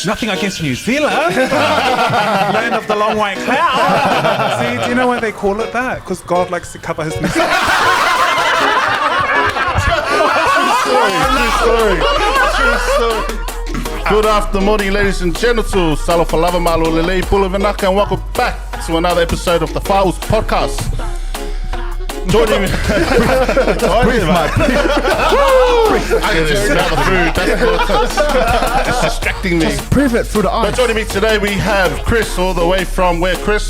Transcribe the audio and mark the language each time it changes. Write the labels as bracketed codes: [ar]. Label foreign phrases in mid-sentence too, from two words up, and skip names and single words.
[en] Nothing against New Zealand. Land of the long white cloud. See, do you know why they call it that? Because God likes to cover his mistakes. Good afternoon, ladies and gentlemen. [to] Salo falava malo lelei pulavanaka, [en] and welcome back to another episode of the FA.UCE podcast. Joining me, I just grab the food. That's good. It's distracting me. Just prove it through the eyes. But joining me today, we have Chris, all the way from where, Chris?